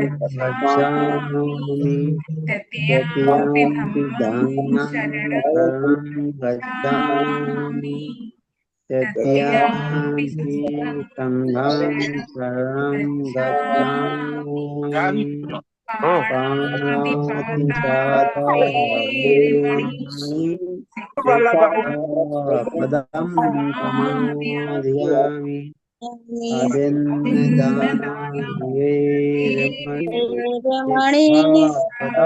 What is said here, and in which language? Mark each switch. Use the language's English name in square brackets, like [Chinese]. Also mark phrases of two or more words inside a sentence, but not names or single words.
[Pali] गच्छामि गच्छामि तृतीयंपि तृतीयंपि धम्मं धम्मं शरणं शरणं गच्छामि गच्छामि तृतीयंपि तृतीयंपि संघं संघं शरणं शरणं गच्छामि गच्छामि पाणातिपाता पाणातिपाता वेरमणि वेरमणि सिक्खापदं समादयामि समादयामि अभिन्नदानं वेरमणि सिक्खापदं